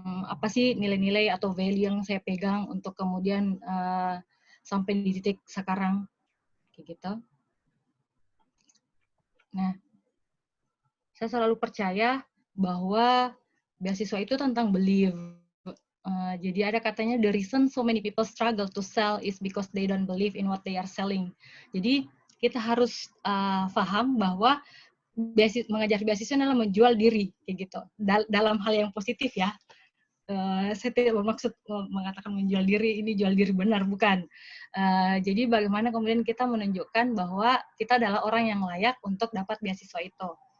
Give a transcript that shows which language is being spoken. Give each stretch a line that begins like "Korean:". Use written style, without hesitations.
Indonesian: Apa sih nilai-nilai atau value yang saya pegang untuk kemudian sampai di titik sekarang, kayak gitu. Nah, saya selalu percaya bahwa beasiswa itu tentang belief. Jadi ada katanya,
English: the reason so many people struggle to sell is because they don't believe in what they are selling.
Indonesian: Jadi kita harus paham bahwa mengejar beasiswa adalah menjual diri, kayak gitu. Dalam hal yang positif ya. Saya tidak bermaksud mengatakan menjual diri, ini jual diri benar, bukan. Jadi bagaimana kemudian kita menunjukkan bahwa kita adalah orang yang layak untuk dapat beasiswa itu.